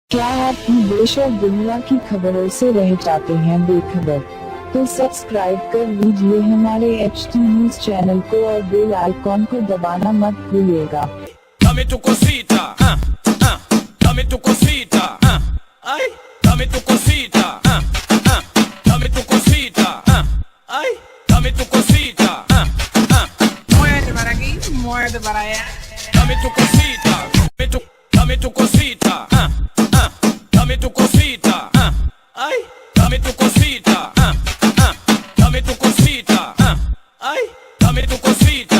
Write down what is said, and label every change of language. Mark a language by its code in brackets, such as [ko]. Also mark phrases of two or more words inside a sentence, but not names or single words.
[hi] क्या आप देश और दुनिया की खबरों से रह जाते हैं बेखबर? तो सब्सक्राइब कर लीजिए हमारे HT न्यूज चैनल को और बेल आइकॉन को दबाना मत भूलिएगा। [es] Dame tu cosita, dame tu cosita, ay, dame tu cosita, dame tu cosita, ay, dame tu cosita, Muévete para aquí, muévete para allá. dame tu cosita, dame tu cosita, dame tu cosita, ay, dame tu cosita, dame tu cosita, ay, dame tu cosita,